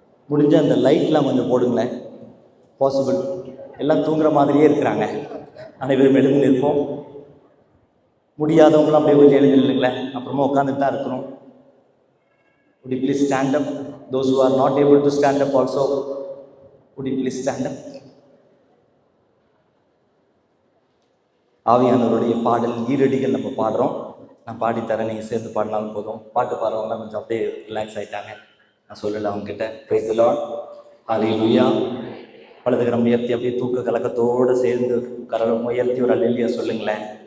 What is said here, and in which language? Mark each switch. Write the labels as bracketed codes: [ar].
[ta] முடிஞ்ச அந்த லைட்லாம் கொஞ்சம் போடுங்களேன். பாசிபிள். எல்லாம் தூங்குற மாதிரியே இருக்கிறாங்க. அனைவரும் எழுந்து நிற்போம். முடியாதவங்களும் அப்படியே கொஞ்சம் எழுந்து நில்லுங்களேன். அப்புறமா உட்காந்துட்டு தான் இருக்கணும். [en] Would you please stand up? Those who are not able to stand up also, would you please stand up? [ta] ஆவியானவருடைய பாடல் ஈரடிகள் நம்ம பாடுறோம். நான் பாடித்தரேன், நீங்கள் சேர்ந்து பாடினாலும் போதும். பாட்டு பாடுறவங்களாம் கொஞ்சம் அப்படியே ரிலாக்ஸ் ஆகிட்டாங்க. நான் சொல்லலை அவங்ககிட்ட. Praise the Lord. ஹல்லேலூயா. வலதுகரம் உயர்த்தி அப்படியே தூக்க கலக்கத்தோடு சேர்ந்து கரம் உயர்த்தி ஒரு அல்லேலூயா சொல்லுங்களேன்.